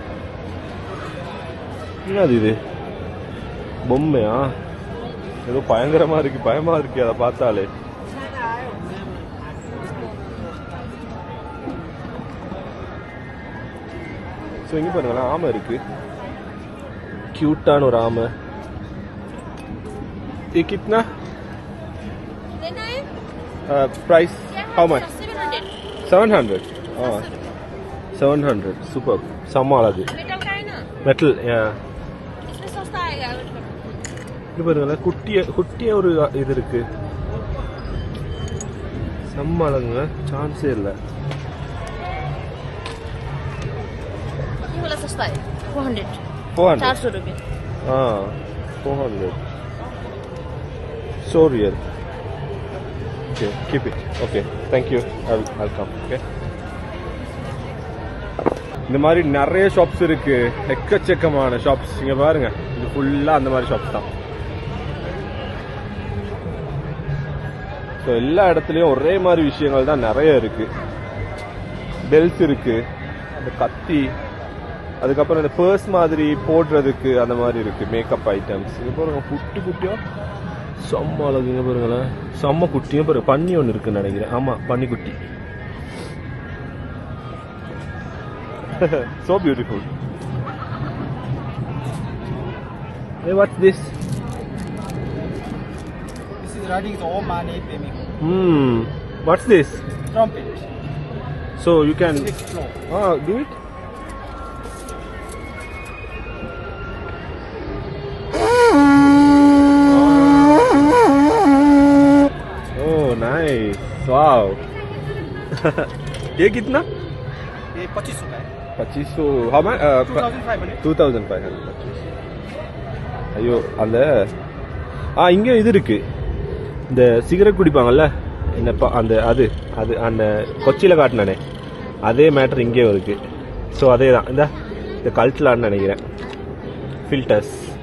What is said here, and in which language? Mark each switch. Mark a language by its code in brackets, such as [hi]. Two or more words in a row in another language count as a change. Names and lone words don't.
[ta] என்னது இது? பொம்மையா? ஏதோ பயங்கரமா இருக்கு, பயமா இருக்கு அதை பார்த்தாலே. ஸோ இங்க பாருங்களேன், ஆமை இருக்கு. கியூட்டான ஒரு ஆமை. [hi] ये कितना प्राइस? [en] How much? 700. Oh, 700. Super. [ta] செம்ம அழகு. மெட்டல். [hi] इसमें सस्ता आएगा. [ta] இது பாருங்களேன், குட்டிய ஒரு இது இருக்கு. செம்ம அழகுங்க, சான்ஸே இல்லை. [hi] ये वाला सस्ता है 400. 400 रुपये. 400. [en] So real. Okay, keep it. Okay, thank you. I'll come. Okay. [ta] இந்த மாதிரி நிறைய ஷாப்ஸ் இருக்கு, எக்கச்சக்கமான ஷாப்ஸ். இங்க பாருங்க, இது ஃபுல்லா அந்த மாதிரி ஷாப்ஸ் தான். ஸோ எல்லா இடத்துலையும் ஒரே மாதிரி விஷயங்கள் தான் நிறைய இருக்கு. பெல்ஸ் இருக்கு, அந்த கத்தி, அதுக்கப்புறம் இந்த பர்ஸ் மாதிரி போடுறதுக்கு அந்த மாதிரி இருக்கு, [en] makeup items. [ta] இங்க பாருங்க, குட்டி குட்டியா செம்ம அழகுங்க பாருங்களேன், செம்ம குட்டியும் பாருங்க. பன்னி ஒன்று இருக்குன்னு நினைக்கிறேன். ஆமா, பன்னி குட்டி. [en] So beautiful. Hey, what's this? This is riding the Omani payment. What's this? Trumpet. So you can 6th floor. do it. Oh, nice. Wow. [hi] ये कितना? ये 2500 का है. 2500. [en] How much? 2500. 2500. [ta] ஐயோ, அந்த இங்கே இது இருக்கு, இந்த சிகரெட் குடிப்பாங்கல்ல, என்னப்பா அந்த அது அது அந்த கொச்சியில் காட்டினானே அதே மேட்டர் இங்கேயும் இருக்கு. ஸோ அதே தான் இந்த கல்ட்லான்னு நினைக்கிறேன், ஃபில்டர்ஸ்.